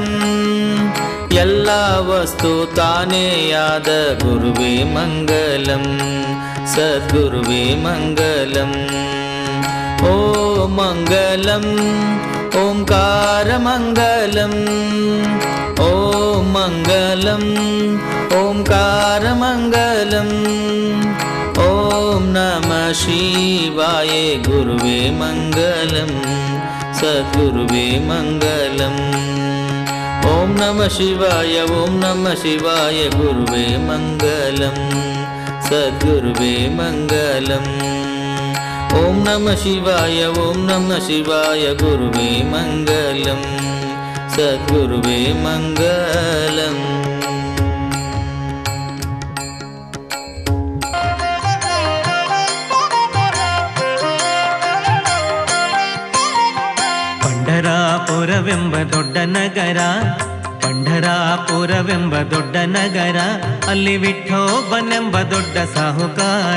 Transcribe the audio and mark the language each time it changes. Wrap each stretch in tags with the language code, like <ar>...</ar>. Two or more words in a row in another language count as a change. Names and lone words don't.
<kn>ಎಲ್ಲ ವಸ್ತು ತಾನೇಯಾದ ಗುರುವೇ ಮಂಗಲಂ ಸದ್ಗುರುವೇ ಮಂಗಲಂ. ಓ ಮಂಗಲಂ ಓಂಕಾರಮಂಗಲಂ ಓ ಮಂಗಲಂ ಓಂಕಾರಮಂಗಲಂ.</kn> <sa>ಓಂ ನಮಃ ಶಿವಾಯ</sa> <kn>ಗುರುವೇ ಮಂಗಲಂ ಸದ್ಗುರುವೇ ಮಂಗಲಂ.</kn> <sa>ಓಂ ನಮಃ ಶಿವಾಯ ಓಂ ನಮಃ ಶಿವಾಯ</sa> <kn>ಗುರುವೇ ಮಂಗಲಂ ಸದ್ಗುರುವೇ ಮಂಗಲಂ.</kn> <sa>ಓಂ ನಮಃ ಶಿವಾಯ ಓಂ ನಮಃ ಶಿವಾಯ</sa> <kn>ಗುರುವೇ ಮಂಗಲಂ ಸದ್ಗುರುವೇ ಮಂಗಲಂ. ಪಂಢರಾಪುರವೆಂಬ ದೊಡ್ಡ ನಗರ ಪಂಢರಾಪುರವೆಂಬ ದೊಡ್ಡ ನಗರ ಅಲ್ಲಿ ವಿಠೋಬನೆಂಬ ದೊಡ್ಡ ಸಾಹುಕಾರ.</kn>